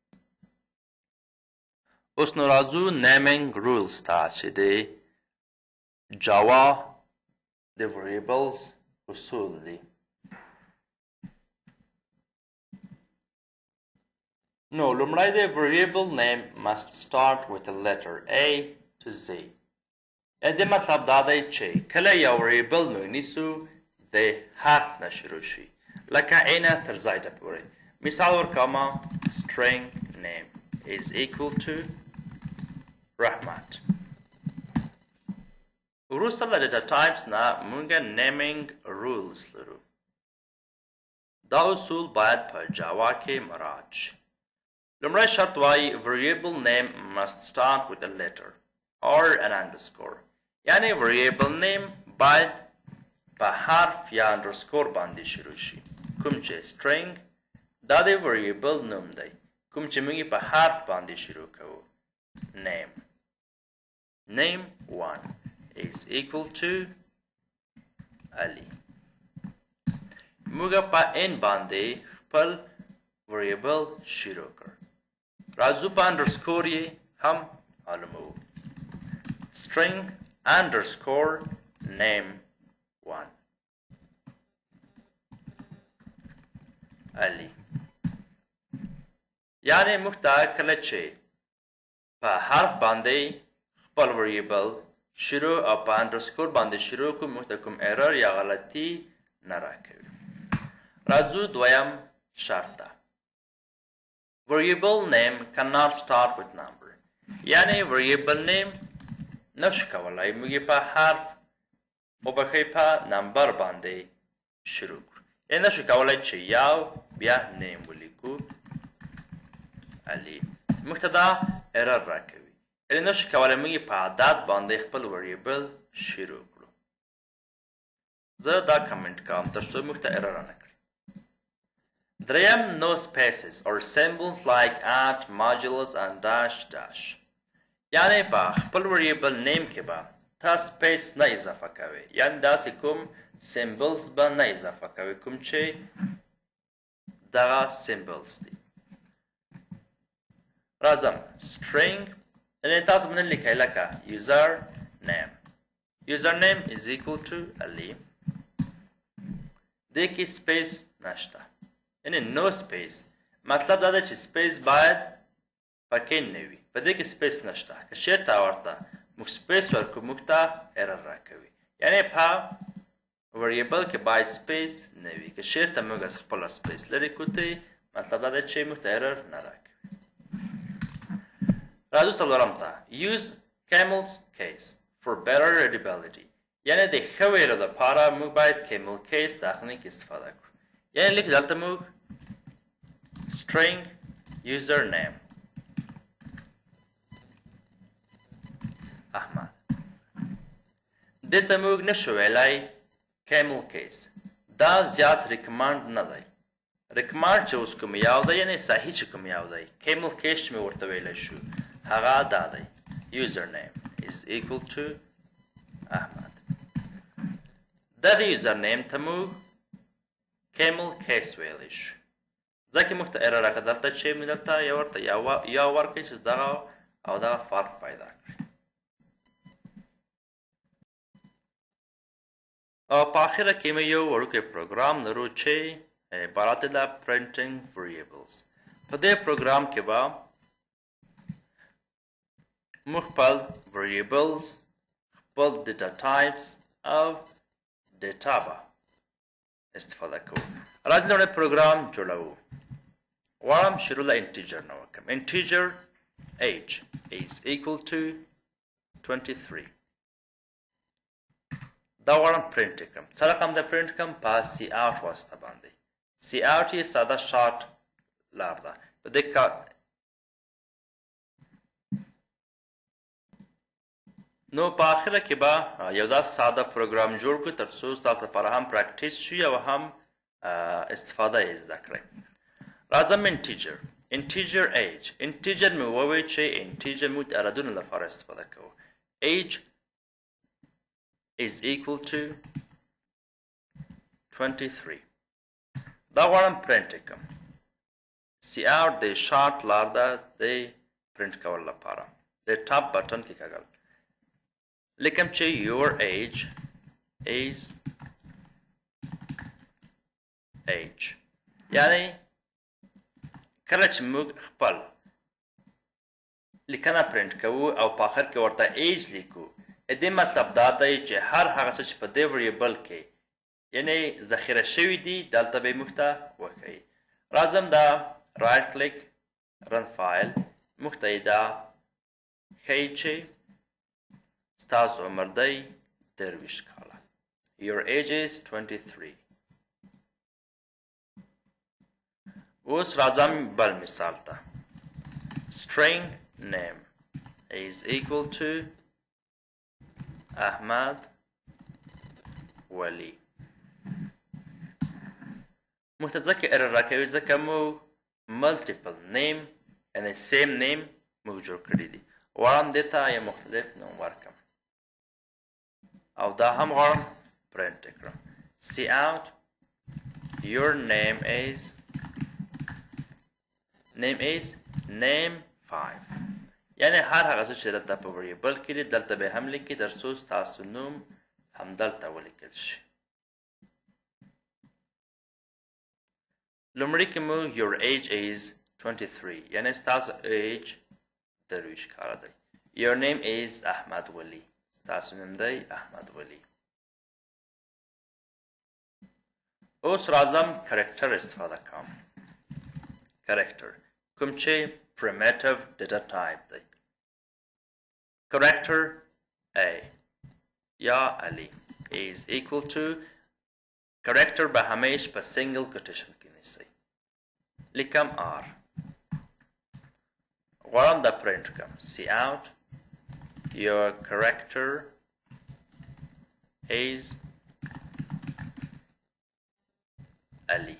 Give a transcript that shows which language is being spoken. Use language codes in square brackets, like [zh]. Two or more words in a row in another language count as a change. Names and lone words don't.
[ps] اوس نو راځو [en] naming rules [ps] ته چې د جاوا د variables اصول دي. نو لومړی د [en] variable name must start with the letter A to Z. [ps] د مطلب دا دی چې کله یو variable موږ نیسو د حرف نه شروع شي، لکه A نه تر Z پورې. مثال ورکومه [en] string name is equal to رحمت. [ps] وروسته له ډیټا ټایپس نه موږ [en] naming rules [ps] لرو. دا اصول باید په جاوا کې مراعات شي. لومړی شرط وایي [en] variable name must start with a letter or an underscore. [ps] یعنې [en] variable name [ps] باید په حرف یا underscore باندې شروع شي. کوم چې string دا د variable نوم دی، کوم چې موږ په حرف باندې شروع کوو. [en] name 1 is equal to Ali. [ps] موږ په n باندې خپل variable شروع کړ. راځو په underscore یې هم معلومو. [en] string underscore name 1 علي. [ps] یعنی موږ ته کله چې په حرف باندې خپل variable شروع او په underscore باندې شروع کوو موږ ته کوم error یا غلطي نه راکوي. راځو دویم شرط ته. [en] variable name cannot start with number. [ps] یعنی [en] variable name [ps] نشو کولای موږ په حرف مبخې په نمبر باندې شروع کړو. یعنی نشو کولای چې یو بیا name ولیکو علي. موږ ته دا error راکوي. یعنی نشو کولای موږ په عدد باندې خپل variable شروع کړو. زه دا کمنټ کوم تر څو موږ ته error نه کړي. [en] دریم no spaces or symbols like at, modulus and dash dash. [ps] یعنی په خپل [en] variable name [ps] کې به تا space نه اضافه کوي. یعنی داسې کوم symbols به نه اضافه کوي کوم چې دغه symbols دي. راځم string یعنی تاسو باندې لیکئ لکه [en] user name. user name is equal to علي. [ps] دې کې space نشته. یعنی [en] no space [ps] مطلب دا ده چې space باید پکې نه وي. په دې کې space نشته. که چېرته ورته موږ space ورکړو موږ ته error راکوي. یعنی په variable کې باید space نه وي. که چېرته موږ از خپله space لرې کړو مطلب دا ده چې موږ ته error نه راکوي. راځو څلورم ته. [en] use camel's case for better readability. [ps] یعنی د ښه ویلو لپاره موږ باید [en] camel case [ps] تخنیک استفاده کړو. یعنی لیک دلته موږ [en] string username [ps] احمد. دته موږ نشو ویلای [en] camel case. [ps] دا زیات ریکمانډ نه دی. ریکمانډ چې اوس کوم یو دی یعنی صحیح چې کوم یو دی. [en] camel case [ps] چې مې ورته ویلی شو هغه دا دی. [en] username is equal to احمد. [ps] دغه username ته موږ [en] camel case [ps] ویلی شو. ځکه موږ ته error راکړه دلته چې موږ دلته یو ورته یا ورکړي چې دغه او دغه فرق پیدا کړي. او په اخره کې موږ یو وړوکی پروګرام لرو چې عبارت دی له [en] printing variables. [ps] په دې پروګرام کې به موږ خپل variables خپل [en] data types [ps] او data به استفاده کوو. راځئ لومړی پروګرام جوړوو. غواړم شروع له integer نه وکړم. [en] integer age is equal to 23. [ps] دا غواړم print کړم. څه رقم د print کړم؟ په cout واسطه باندې. cout یې ساده short لار ده. په دې نو په اخره کې به یو دا ساده پروګرام جوړ کړو تر څو ستاسو لپاره هم پریکټیس شي او هم استفاده یې زده کړئ. [en] راځم integer age. [ps] integer مې وویل چې integer موږ د عددونو لپاره استفاده کوو. [en] age is equal to 23. [ps] دا غواړم print کړم. cout د short لار ده د print کولو لپاره. د ټاپ بټن کې کاږل. لیکم چې [en] your age is age. [ps] یعنی کله چې موږ خپل لیکنه پرنټ کوو او په آخر کې ورته age لیکو دې مطلب دا دی چې هر هغه څه چې په دې وریبل کې یعنی ذخیره شوي دي دلته به موږ ته وښیي. راځم دا [en] right click run file [ps] موږ ته دا ښیي چې ستاسو عمر دی 23 کاله. [en] Your age is 23. [ps] اوس راځم بل مثال ته. [en] string name is equal to Ahmad Wali. [ps] موږ ته ځکه error راکوي ځکه موږ [en] multiple name [ps] یعنی [en] same name [ps] موږ جوړ کړي دي. غواړم دې ته یو مختلف نوم ورکړم او دا هم غواړم print کړم. [en] cout your name is name is name 5 [ps] یعنی هر هغه څه چې دلته په وریبل کې دي دلته به هم لیکي تر څو ستاسو نوم همدلته ولیکل شي. لومړی کې مو [en] your age is 23 [ps] یعنی ستاسو age 23 کاله دی. [en] Your name is [ps] احمد ولی ستاسو نوم دی احمد ولی. اوس راځم کرکټر استفاده کوم. کرکټر کوم چې [en] primitive data type [ps] دی. Character A یا علی [en] is equal to character [ps] به همیش په [en] single quotation [ps] کې نیسئ. لیکم R غواړم دا print کم. [en] See out your character is علی.